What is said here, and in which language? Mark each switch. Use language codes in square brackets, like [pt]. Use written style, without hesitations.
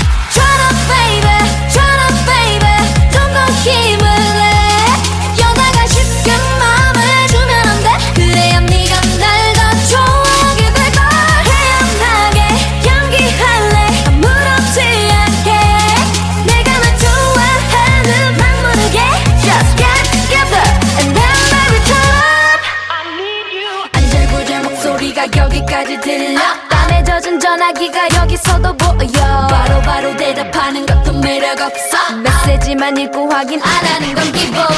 [en] Shut up baby [ko] 좀 더 힘을 내. 여자가 쉽게 마음을 주면 안 돼. 그래야 네가 날 더 좋아하게 될걸. 태연하게 연기할래 아무렇지 않게. 내가 널 좋아하는 막 모르게. [en] Just get together and then baby turn up. I need you. [ko] 안절부절 목소리가 여기까지 들려. 땀에 젖은 전화기가 여기서도 보여. 바로바로 대답하는 것도 매력 없어. 메시지만 읽고 확인 안 하는 건 기본.